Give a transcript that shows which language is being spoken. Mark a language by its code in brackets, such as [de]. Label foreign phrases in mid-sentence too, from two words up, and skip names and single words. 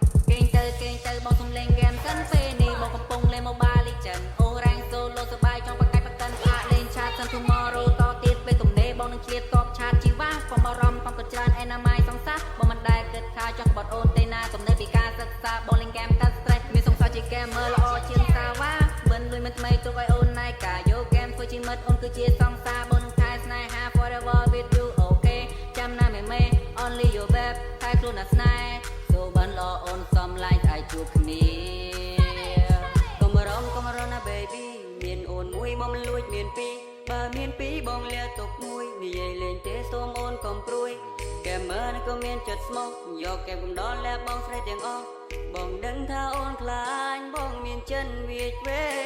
[km] គេងទៅ, គេងទៅ, បងសុំលេងហ្គេមសិន។ ពេលនេះបងកំពុងលេង Mobile Legend។ អូរ៉ាញ់ Solo សប្បាយចង់ប្រកែកប្រកិន។ អាកលេងឆាតសិន Tomorrow តទៀត។ ពេលទំនេរបងនឹងឆ្លៀតកប់ឆាតជីវ៉ា។ កុំបារម្ភ កុំគិតច្រើន អេណាម៉ៃសង្សារ។ បងមិនដែលគិតថាចង់ក្បត់អូនទេណា។ ទំនេរពីការសិក្សា។ បងលេងហ្គេមកាត់ Stress។ មានសង្សារជាហ្គេមមើលល្អ ជាងសាវ៉ា។ មិនលួចមិនថ្មីទុកឲ្យអូនណៃកា។ យកហ្គេមធ្វើជាមិត្ត អូនគឺជាសង្សារ។ បងនឹងថែស្នេហា [en] Forever with you [km] អូខេ។ ចាំណាមេមេ [en] Only your babe [km] ថែខ្លួនណាស្នេហ៍។ សូបានល្អអូនសមឡាញ់ អាចជួបគ្នា ។ កុំបារម្ភ កុំបារម្ភណា baby មានអូនមួយ មកមិនលួចមានពីរ។ បើមានពីរ បងលាទុកមួយ។ និយាយលេងទេ សូមអូនកុំព្រួយ។ ហ្គេមមើល ក៏មានចិត្តស្មោះ។ យកហ្គេមកំដរ លាបងស្រីទាំងអស់។ បងដឹងថាអូនខ្លាញ់ បងមានចិនវាចវេ